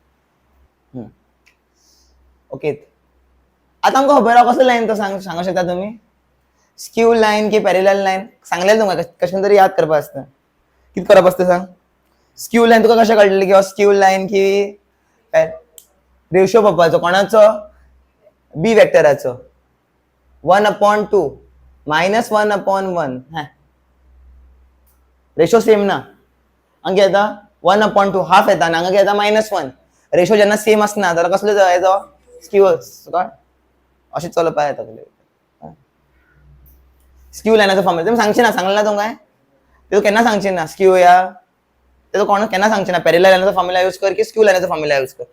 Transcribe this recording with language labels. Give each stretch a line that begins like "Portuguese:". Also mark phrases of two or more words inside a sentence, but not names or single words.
Konkani: ओके आता आमकां खबर आहा कसली लाइन तो सांगू शकता तुम्ही
English: skew line
Konkani: की
English: parallel line
Konkani: सांगलेलें तुमकां कशें तरी याद करपा आसता कितें करप आसता सांग
English: skew line
Konkani: तुका कशें कळटलें की
English: skew line
Konkani: की रेशियो पळोवपाचो कोणाचो बी वेक्टराचो 1/2 -1/1
English: ratio same
Konkani: ना हांगा येता 1/2 हाफ येता आनी हांगा येता -1 रेशो जेन्ना सेम आसना जाल्यार कसलो येता स्क्यू कळ अशें चलोवपा येता स्क्यू लायनाचो फॉर्म्युला तुम्ही सांगचे ना, सांगला ना तो काय ते केन्ना सांगचे ना स्क्यू या ते कोण केन्ना सांगचे ना, पॅरेलल लायनाचो
English: formula use
Konkani: कर की स्क्यू लायनाचो
English: formula use
Konkani: कर.